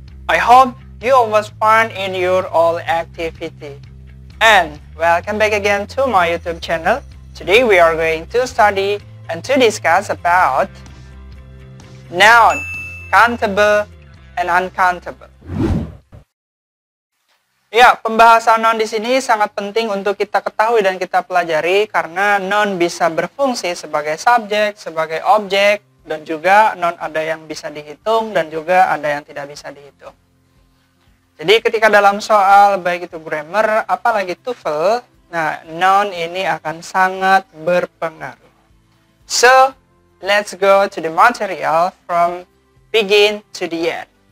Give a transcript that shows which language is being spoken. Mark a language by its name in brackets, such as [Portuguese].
[English] I hope you all was fun in your all activity. And welcome back again to my YouTube channel. Today we are going to study and to discuss about noun, countable and uncountable. [Indonesian] Ya, pembahasan noun di sini sangat penting untuk kita ketahui dan kita pelajari karena noun bisa berfungsi sebagai subjek, sebagai objek, dan juga noun ada yang bisa dihitung dan juga ada yang tidak bisa dihitung. Jadi ketika dalam soal baik itu grammar apalagi TOEFL, nah, noun ini akan sangat berpengaruh. [English] So, let's go to the material from begin to the end.